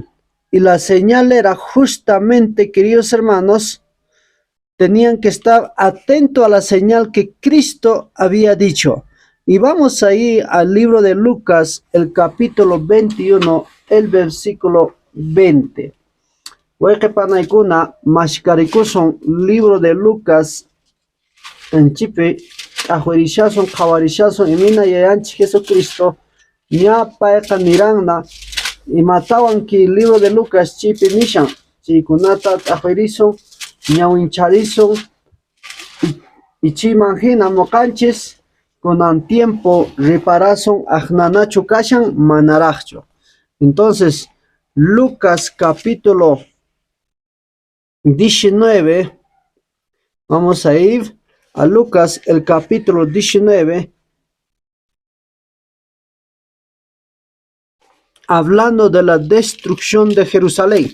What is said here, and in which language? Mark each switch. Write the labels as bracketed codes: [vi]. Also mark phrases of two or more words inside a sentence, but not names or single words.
[es] Y la señal era justamente, queridos hermanos, tenían que estar atentos a la señal que Cristo había dicho. Y vamos ahí al libro de Lucas, el capítulo 21, el versículo 20. [qu] Wayqipanaykuna mashkarikusun [es] libro de Lucas [qu] en chipi t'aqwirishasun qawarishasun imina yayanchik Jesucristo ña payqa niranna imatawan ki [es] libro de Lucas [qu] chipi nishan chaykunata t'aqwirisun ñawincharisun y chayman hina ñuqanchis kunan tiempo reparasun ajnanachu kashan manaraqchu. [es] Entonces Lucas capítulo 19, vamos a ir a Lucas el capítulo 19, hablando de la destrucción de Jerusalén.